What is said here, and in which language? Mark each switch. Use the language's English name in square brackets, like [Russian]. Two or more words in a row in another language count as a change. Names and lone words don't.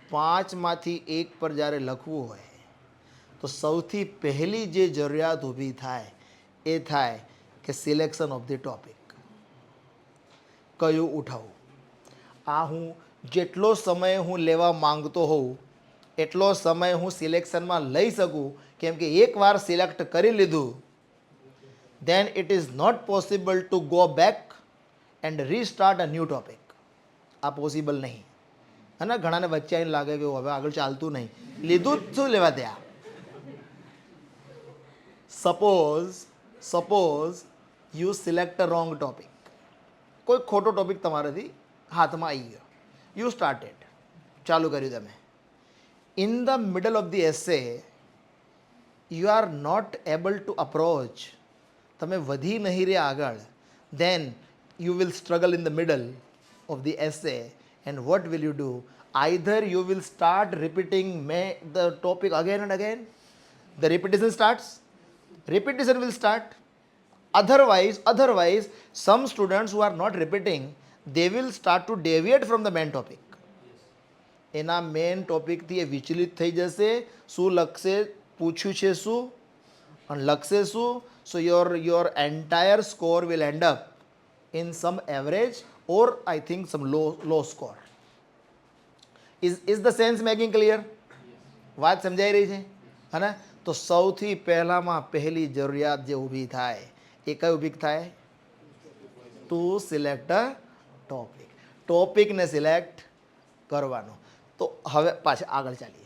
[Gujarati] 5માંથી એક પર જ્યારે લખવું હોય તો સૌથી પહેલી જે જરૂરિયાત ઊભી થાય એ થાય કે [English] selection of the topic. [Gujarati] કયું ઉઠાવવું? આ હું જેટલો સમય હું લેવા માંગતો હોઉં એટલો સમય હું સિલેક્શનમાં લઈ શકું, કેમ કે એકવાર સિલેક્ટ કરી લીધું [English] then it is not possible to go back and restart a new topic. [Gujarati] આ પોસિબલ નહીં. અને ઘણાને વચ્ચે આવીને લાગે કે હવે આગળ ચાલતું નહીં, લીધું જ શું લેવા ત્યાં. [English] suppose you select a wrong topic. [Gujarati] કોઈ ખોટો ટોપિક તમારાથી હાથમાં આવી ગયો, [English] you started, [Gujarati] ચાલુ કર્યું તમે. [English] in the middle of the essay you are not able to approach, [Gujarati] તમે વધી નહીં રહ્યા આગળ, [English] then you will struggle in the middle of the essay, and what will you do? Either you will start repeating the topic again and again, the repetition will start. Otherwise some students who are not repeating, they will start to deviate from the main topic. [Gujarati] એના મેઇન ટોપિકથી એ વિચલિત થઈ જશે. શું લખશે, પૂછ્યું છે શું અને લખશે શું. [English] So your entire score will end up in some average or I think some low score. Is the sense making clear? [Gujarati] વાત સમજાઈ રહી છે હે? તો સૌથી પહેલામાં પહેલી જરૂરિયાત જે ઊભી થાય એ કઈ ઊભી થાય? [English] to select a topic. [Gujarati] ટોપિકને સિલેક્ટ કરવાનો. તો હવે પાછા આગળ ચાલીએ.